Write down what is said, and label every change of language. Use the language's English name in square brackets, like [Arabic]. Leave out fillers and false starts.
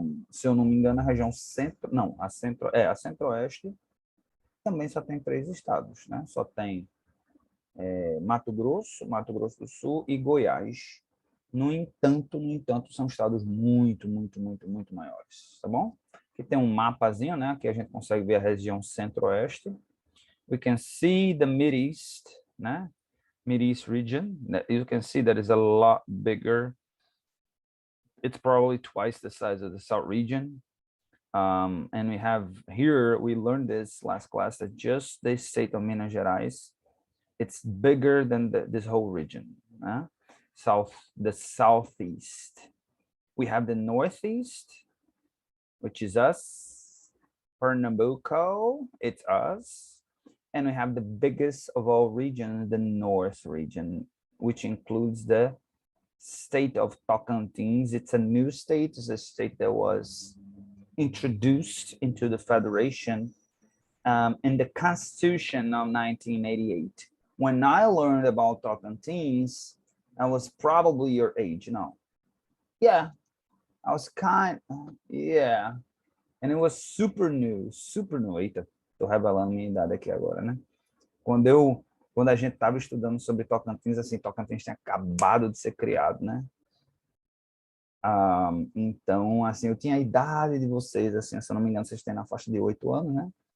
[Portuguese] Se eu não me engano, a região centro, não, a centro-oeste também só tem 3 estados, né? Só tem Mato Grosso do Sul e Goiás. No entanto, são estados muito maiores, tá bom? Aqui tem um mapazinho, né? Aqui a gente consegue ver a região centro-oeste. [English] We can see the Mideast, [Portuguese] né? [English] Mideast region. You can see that is a lot bigger. It's probably twice the size of the South region. And we have here, we learned this last class, that just the state of Minas Gerais, it's bigger than this whole region. The southeast. We have the northeast, which is us. Pernambuco, it's us. And we have the biggest of all regions, the north region, which includes the state of Tocantins. It's a new state. It's a state that was introduced into the federation in the Constitution of 1988. When I learned about Tocantins, I was probably your age, Yeah, I was yeah. And it was super new. [Portuguese] Eita, tô revelando minha idade aqui agora, né? Quando a gente estava estudando sobre Tocantins, assim, Tocantins tinha acabado de ser criado, né? Então, assim, eu tinha a idade de vocês, assim, se eu não me engano, vocês têm na faixa de 8 anos, né?